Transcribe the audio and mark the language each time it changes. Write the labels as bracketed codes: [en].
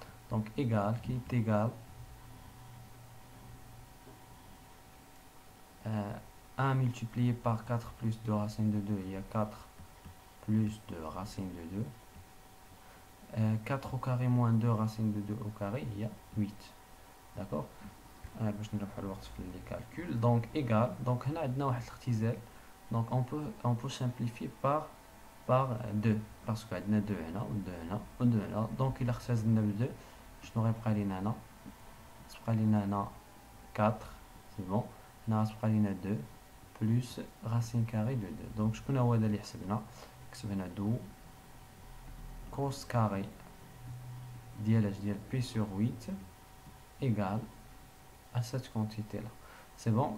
[fr] Donc égal, qui est égal 1 multiplié par 4 plus 2 racine de 2, il y a 4 plus 2 racine de 2. 4 au carré moins 2 racine de 2 au carré, il y a 8. D'accord? [ar] باش نربحوا الوقت في [fr] les calculs. Donc égal, donc [ar] هنا عندنا واحد الاختزال. [fr] Donc on peut simplifier par 2 parce que [ar] عندنا 2 هنا و 2 هنا و 2 هنا. [fr] Donc [ar] إلا اختزلنا ب 2 شنو غيبقى لينا هنا؟ غتبقى لينا هنا 4, [fr] c'est bon. [ar] هنا غتبقى لينا [fr] 2 plus racine carrée de 2. Donc [ar] شكون هو هذا اللي حسبنا؟ كتبنا [fr] دو cos carré [ar] ديال [fr] P sur 8 égale à cette quantité là. C'est bon.